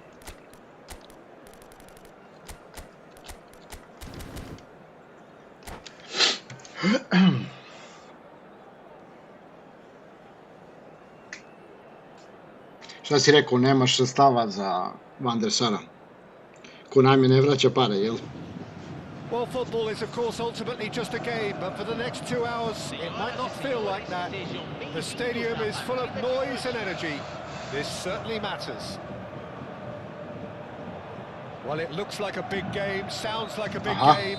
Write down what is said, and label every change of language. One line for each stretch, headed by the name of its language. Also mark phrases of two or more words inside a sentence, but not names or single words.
Serbian: Šta si rekao, nemaš sredstava za Van der Sara? Ko nam je ne vraća pare, jel?
English: Well, football is of course ultimately just a game, but for the next 2 hours it might not feel like that. The stadium is full of noise and energy. This certainly matters. Well, it looks like a big game, sounds like a big game.